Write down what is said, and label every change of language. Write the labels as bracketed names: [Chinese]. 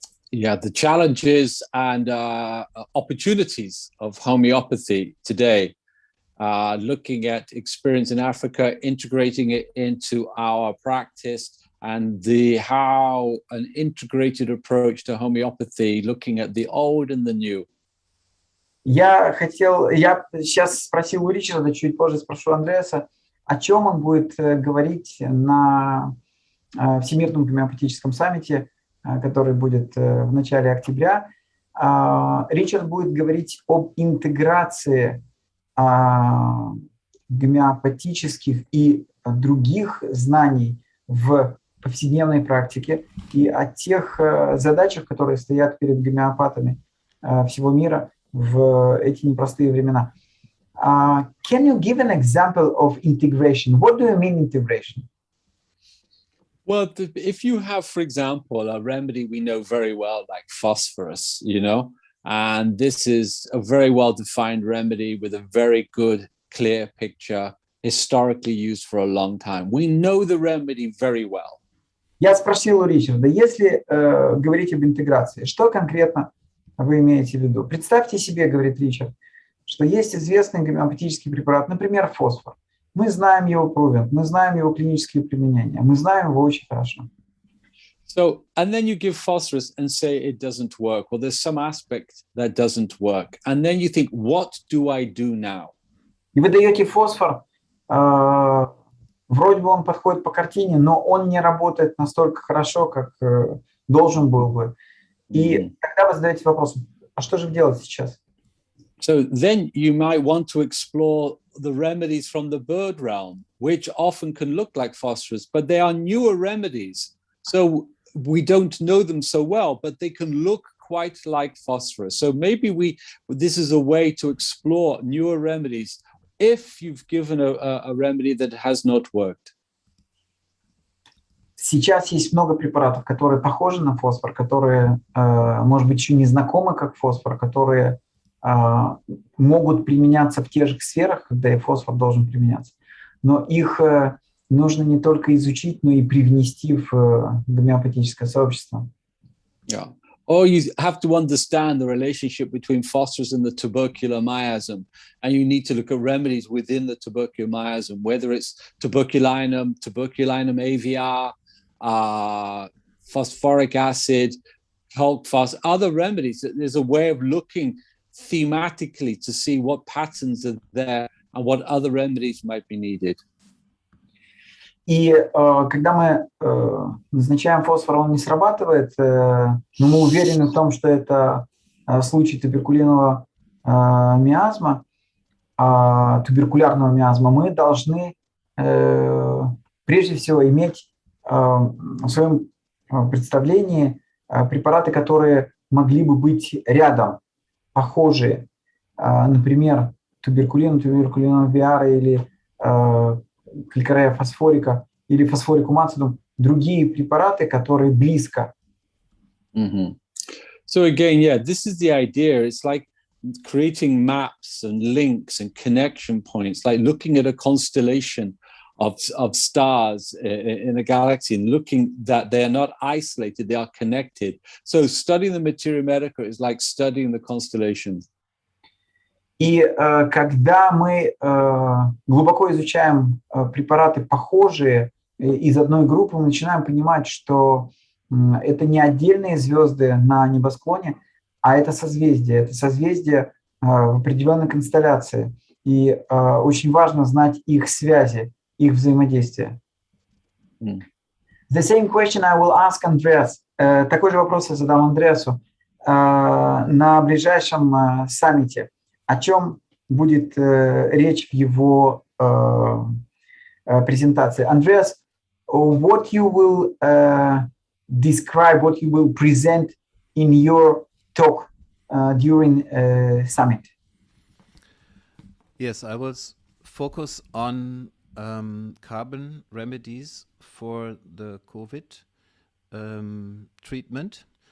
[English] Yeah, the challenges and opportunities of homeopathy today. Looking at experience in Africa, integrating it into our practice, and how an integrated approach to homeopathy, looking at the old and the new. [Russian] Я сейчас спросил у Ричарда, чуть позже спрошу Андреаса, о чем он будет говорить на Всемирном гомеопатическом саммите, который будет в начале октября. Ричард будет говорить об интеграции гомеопатических и других знаний в повседневной практике и о тех задачах, которые стоят перед гомеопатами всего мира в эти непростые времена. [English] Can you give an example of integration? What do you mean integration? Well, if you have, for example, a remedy we know very well, like phosphorus, and this is a very well-defined remedy with a very good, clear picture, historically used for a long time. We know the remedy very well. [Russian] Я спросил у Ричарда, если говорить об интеграции, что конкретно вы имеете в виду? Представьте себе, говорит Ричард, что есть известный гомеопатический препарат, например, фосфор. Мы знаем его провинт, мы знаем его клинические применения, мы знаем его очень хорошо. [English] So, and then you give phosphorus and say it doesn't work. Well, there's some aspect that doesn't work. And then you think, what do I do now? [Russian] И вы даете фосфор, вроде бы он подходит по картине, но он не работает настолько хорошо, как должен был бы. И тогда вы задаете вопрос, а что же делать сейчас? [English] So then you might want to explore the remedies from the bird realm, which often can look like phosphorus, but they are newer remedies. So we don't know them so well, but they can look quite like phosphorus. So maybe this is a way to explore newer remedies if you've given a remedy that has not worked. Сейчас есть много препаратов, которые похожи на фосфор, которые, может быть, еще не знакомы как фосфор, которые могут применяться в тех же сферах, когда и фосфор должен применяться. Но их нужно не только изучить, но и привнести в гомеопатическое сообщество. Yeah. Or you have to understand the relationship between phosphorus and the tubercular miasm. And you need to look at remedies within the tubercular miasm, whether it's tuberculinum AVR, phosphoric acid, Holk-Phos, other remedies. There's a way of looking thematically to see what patterns are there and what other remedies might be needed. [Russian] И когда мы назначаем фосфор, он не срабатывает, но мы уверены в том, что это случай туберкулярного миазма, мы должны прежде всего иметь в своем представлении препараты, которые могли бы быть рядом, похожие, например, туберкулиновая биара или калькарея фосфорика или фосфорикум ацидум, другие препараты, которые близко. [English] So again, yeah, this is the idea. It's like creating maps and links and connection points, like looking at a constellation of stars in a galaxy and looking that they are not isolated, they are connected. So studying the materia medica is like studying the constellations. [Russian] И когда мы глубоко изучаем препараты похожие из одной группы, мы начинаем понимать, что это не отдельные звезды на небосклоне, а это созвездие в определенной констелляции. И очень важно знать их связи, их взаимодействия. [English] The same question I will ask Andreas. [Russian] Такой же вопрос я задам Андреасу на ближайшем саммите. О чем будет речь в его презентации? [English] Andreas, what you will describe, what you will present in your talk during summit? Yes, I will focus on carbon remedies for the COVID treatment.